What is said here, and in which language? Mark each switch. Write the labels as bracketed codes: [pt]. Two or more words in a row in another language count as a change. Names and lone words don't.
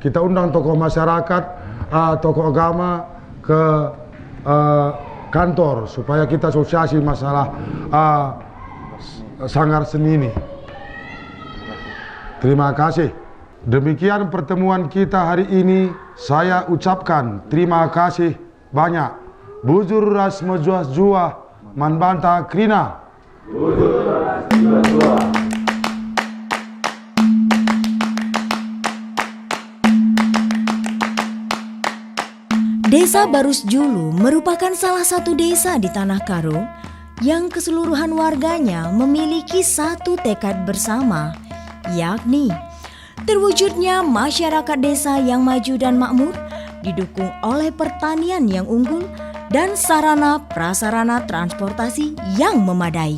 [id] Kita undang tokoh masyarakat, tokoh agama ke kantor supaya kita asosiasi masalah sanggar seni ini. Terima kasih. Demikian pertemuan kita hari ini. Saya ucapkan terima kasih banyak. [btx] Bujur ras mejuas jua manbanta krina. Bujur ras mejuas jua. [id] Desa Barus Julu merupakan salah satu desa di Tanah Karo yang keseluruhan warganya memiliki satu tekad bersama, yakni terwujudnya masyarakat desa yang maju dan makmur, didukung oleh pertanian yang unggul dan sarana prasarana transportasi yang memadai.